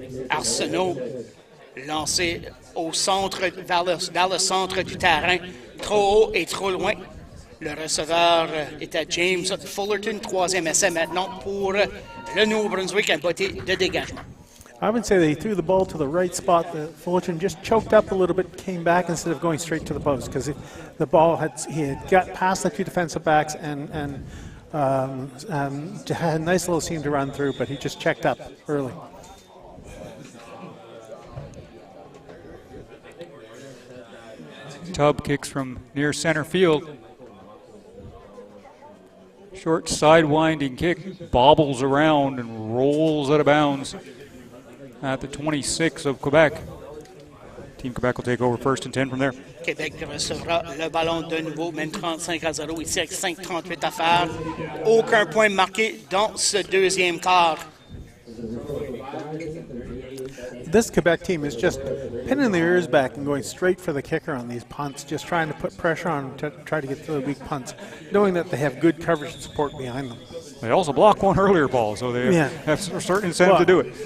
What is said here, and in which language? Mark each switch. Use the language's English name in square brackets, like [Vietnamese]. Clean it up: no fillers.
[French] Arsenault lancé au centre, vers le centre du terrain, trop haut et trop loin. Le receveur était James Fullerton, 3e essai maintenant pour le Nouveau-Brunswick, un botté de dégagement. [English] I would say they threw the ball to the right spot. The Fullerton just choked up a little bit, came back instead of going straight to the post, because the ball he had got past the 2 defensive backs and had a nice little seam to run through, but he just checked up early. Tubb kicks from near center field. Short sidewinding kick, bobbles around and rolls out of bounds at the 26 of Quebec. Team Quebec will take over 1st and 10 from there. [French] Québec recevra le ballon de nouveau, mène 35-0 ici avec 5,38 à faire. Aucun point marqué dans ce 2e quart. [English] This Quebec team is just pinning their ears back and going straight for the kicker on these punts, just trying to put pressure on to try to get to the weak punts, knowing that they have good coverage and support behind them. They also blocked one earlier ball, so they have a certain incentive to do it.